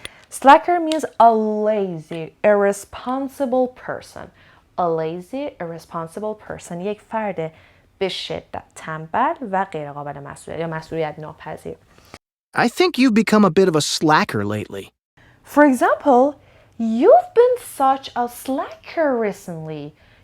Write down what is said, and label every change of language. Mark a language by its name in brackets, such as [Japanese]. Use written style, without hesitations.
[English] Slacker means a lazy, irresponsible person. A lazy, irresponsible person. [Persian] یک فرد به شدت تنبل و غیر قابل مسئولیت یا مسئولیت ناپذیر. [English] I think you've become a bit of a slacker lately. For example, you've been such a slacker recently.